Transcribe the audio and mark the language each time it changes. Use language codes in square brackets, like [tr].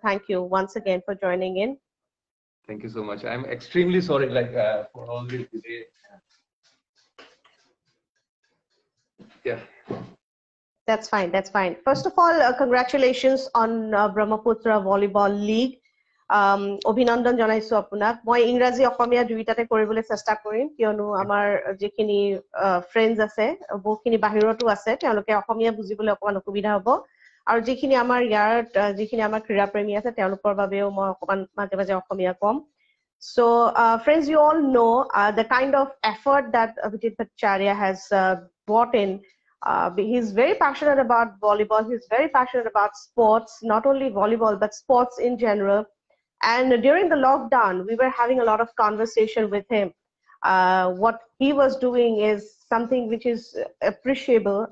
[en] Thank you once again for joining in. Thank you so much. I'm extremely sorry, for all this delay. Yeah. That's fine. That's fine. First of all, congratulations on Brahmaputra Volleyball League. [as] অভিনন্দন জনাইছো আপোনাক মই ইংৰাজী অসমীয়া দুইটাতে কৰিবলৈ চেষ্টা কৰিম কিয়নো আমাৰ যিখিনি ফ্ৰেণ্ডছ আছে বহুখিনি বাহিৰতো আছে তেওঁলোকে অসমীয়া বুজিবলৈ অকমান অসুবিধা হ'ব আৰু যিখিনি আমাৰ ইয়াত যিখিনি আমাৰ ক্ৰীড়া প্ৰেমী আছে তেওঁলোকৰ বাবেও মই অকমান মাজে মাজে অসমীয়া কম [en] So, friends, you all know the kind of effort that Abhijit Bhattacharya has brought in. He's very passionate about volleyball. He's very passionate about sports, not only volleyball, but sports in general. And during the lockdown, we were having a lot of conversation with him. What he was doing is something which is appreciable.